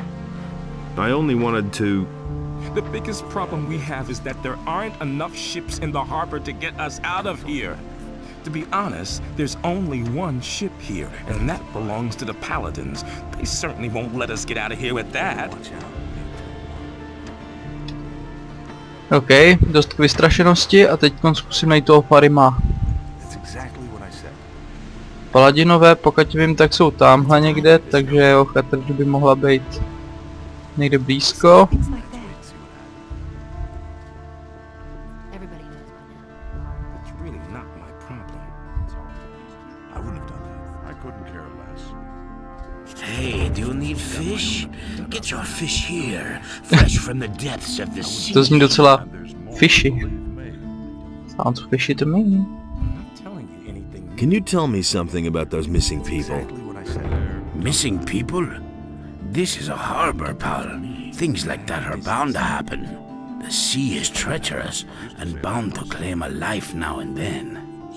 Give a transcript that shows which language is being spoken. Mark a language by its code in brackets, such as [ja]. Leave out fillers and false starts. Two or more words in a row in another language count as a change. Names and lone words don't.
[en] I only wanted to... The biggest problem we have is that there aren't enough ships in the harbor to get us out of here. To be honest, there's only one ship here, and that belongs to the paladins. They certainly won't let us get out of here with that. [cs] OK, dost k vystrašenosti a teď zkusím najít toho Farima. Paladinové, pokud vím, tak jsou tamhle někde, takže jeho chatr by mohla být někde blízko. [en] Hey, do you need fish? Get your fish here, fresh from the depths of the sea. [cs] To zní docela fishy. [en] Sounds fishy to me. Can you tell me something about those missing people? Missing people? This is a harbor, pal. Things like that are bound to happen. The sea is treacherous and bound to claim a life now and then.